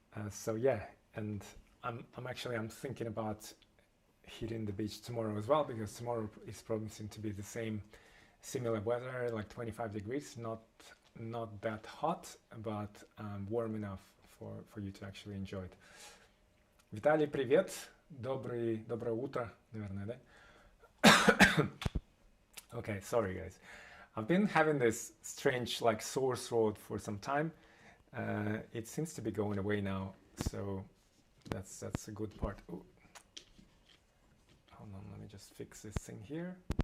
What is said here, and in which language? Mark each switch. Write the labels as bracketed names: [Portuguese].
[English] So yeah, and I'm thinking about hitting the beach tomorrow as well, because tomorrow is promising to be the similar weather, like 25 degrees, not that hot, but warm enough for you to actually enjoy it. [Russian] Виталий, привет. Доброе утро, наверное, да? [English] Okay, sorry guys. I've been having this strange sore throat for some time. It seems to be going away now, so that's a good part. Ooh. Hold on, let me just fix this thing here.